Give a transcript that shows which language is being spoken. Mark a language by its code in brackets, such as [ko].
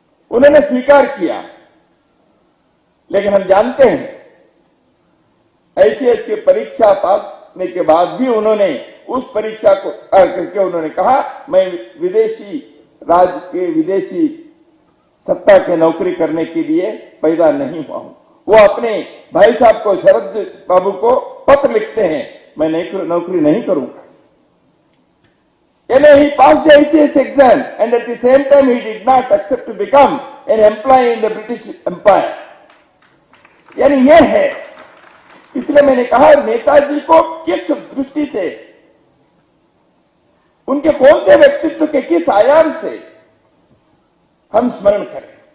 [hi] उन्होंने स्वीकार किया, लेकिन हम जानते हैं ICS की परीक्षा पास करने के बाद भी उन्होंने उस परीक्षा को करके उन्होंने कहा, मैं विदेशी राज के विदेशी सत्ता के नौकरी करने के लिए पैदा नहीं हुआ हूं। वो अपने भाई साहब को, शरद बाबू को पत्र लिखते हैं, मैं नौकरी नहीं करूंगा। [en] He passed the ICS exam and at the same time he did not accept to become an employee in the British Empire. [hi] यानी ये है, इसलिए मैंने कहा नेताजी को किस दृष्टि से, उनके कौन से व्यक्तित्व के किस आयाम से हम स्मरण करें।